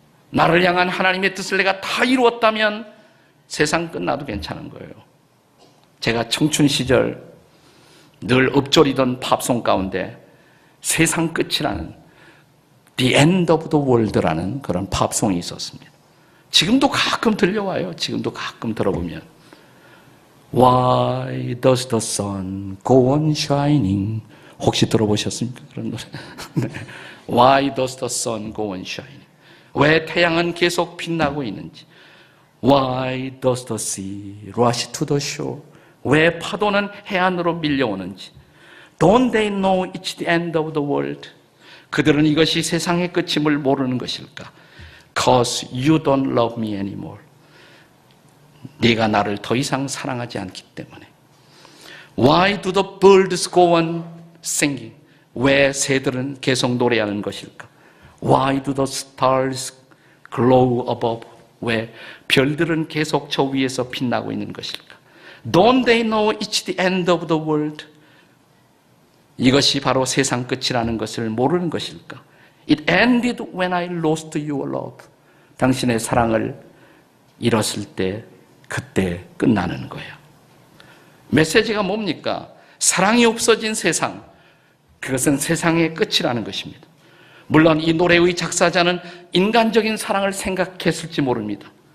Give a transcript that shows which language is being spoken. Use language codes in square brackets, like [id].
[ko] 나를 향한 하나님의 뜻을 내가 다 이루었다면 세상 끝나도 괜찮은 거예요. 제가 청춘 시절 늘 읊조리던 팝송 가운데 세상 끝이라는 The End of the World라는 그런 팝송이 있었습니다. 지금도 가끔 들려와요. 지금도 가끔 들어보면 [en] Why does the sun go on shining? [ko] 혹시 들어보셨습니까? 그런 노래. 네. [en] Why does the sun go on shining? [ko] 왜 태양은 계속 빛나고 있는지. [en] Why does the sea rush to the shore? [ko] 왜 파도는 해안으로 밀려오는지. [en] Don't they know it's the end of the world? [ko] 그들은 이것이 세상의 끝임을 모르는 것일까? [en] Cause you don't love me anymore. [ko] 네가 나를 더 이상 사랑하지 않기 때문에. [en] Why do the birds go on singing? [ko] 왜 새들은 계속 노래하는 것일까? [en] Why do the stars glow above? [ko] 왜 별들은 계속 저 위에서 빛나고 있는 것일까? [en] Don't they know it's the end of the world? [ko] 이것이 바로 세상 끝이라는 것을 모르는 것일까? [en] It ended when I lost your love. [ko] 당신의 사랑을 잃었을 때 그때 끝나는 거예요. 메시지가 뭡니까? 사랑이 없어진 세상, 그것은 세상의 끝이라는 것입니다. 물론 이 노래의 작사자는 인간적인 사랑을 생각했을지 모릅니다.